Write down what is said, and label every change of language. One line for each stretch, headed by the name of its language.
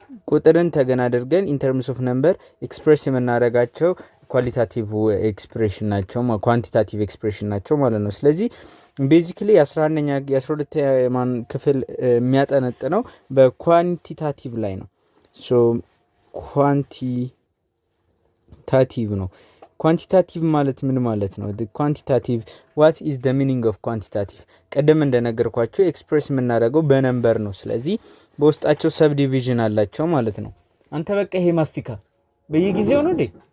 Amharic: ቁጥርን ተገን አድርገን
English: in terms of number
Amharic: ኤክስፕሬስ የምናደርጋቸው ኳሊታቲቭ ኤክስፕሬሽን ናቸው ኳንቲታቲቭ ኤክስፕሬሽን ናቸው ማለት ነው። ስለዚህ ቤዚክሊ 11ኛ 12ኛ ክፍል የሚያጠነጥነው በኳንቲታቲቭ ላይ ነው። ሶ ኳንቲታቲቭ ነው። ኳንቲታቲቭ ማለት ምን ማለት ነው?
English: ኳንቲታቲቭ what is the meaning of quantitative?
Amharic: ቀደም እንደነገርኳችሁ ኤክስፕሬስ የምናደርገው በነምበር ነው። ስለዚህ በውስጣቸው ሰብ ዲቪዥን አላቸው ማለት ነው። አንተ በቃ ይሄ ማስቲካ በየጊዜው ነው እንዴ?